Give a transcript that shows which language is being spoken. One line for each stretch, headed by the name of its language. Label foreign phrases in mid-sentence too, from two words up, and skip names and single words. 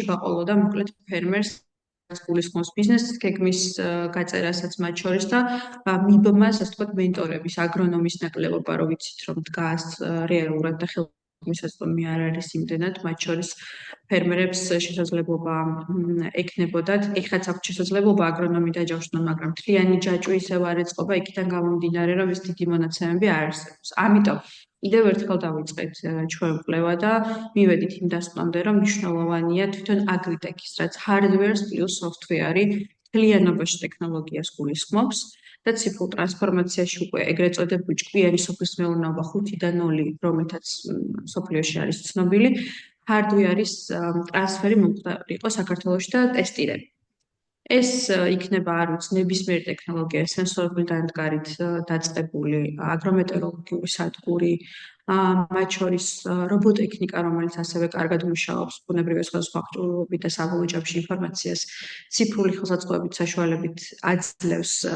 Georgian: გაყოლოდა მოკლედ ფერმერს გულისხმობს ბიზნესის გეგმის გაწერასაც მათ შორის და მიბმას, ასე ვთქვათ, მენტორების, აგრონომის ნაკლებობა, რო ვიცით, რომ დგას რეალურად და ხელმისაწვდომი არ არის იმდენად, მათ შორის ფერმერებს შესაძლებლობა ექნებოდათ, ეხლაც აქვს შესაძლებლობა აგრონომი დაჯავშნონ, მაგრამ მთლიანი ჯაჭვი ისევ არ ეწყობა, იქიდან გამომდინარე, რომ ეს დიდი მონაცემები არ არსებობს. ამიტომ კიდევ ერთხელ დავიწყეთ ჩვენ კვლევა და მივედით იმ დასკვნამდე, რომ მნიშვნელოვანია თვითონ აგრიტექის, რაც
English: hardware plus software-
Georgian: ი მთლიანობაში ტექნოლოგიას გულისხმობს და ციფრულ ტრანსფორმაციაში უკვე ეგრეთ წოდებული ჭკვიანი სოფლის მეურნეობა 5-დან 0, რომელთაც სოფლიოში არის ცნობილი, hardware-ის ტრანსფერი მომხდარი იყო საქართველოში და ტესტირება. ეს იქნება არ ვიცი ნებისმიერი ტექნოლოგია, სენსორული დანადგარით დაწყებული აგრომეტეოროლოგიური სადგური, მათ შორის რობოტექნიკა, რომელიც ასევე კარგად მუშაობს ბუნებრივი სხვადასხვა აღჭურვილობით და საბოლოო ჯამში ინფორმაციას ციფრული ხელსაწყოებით საშუალებით აძლევს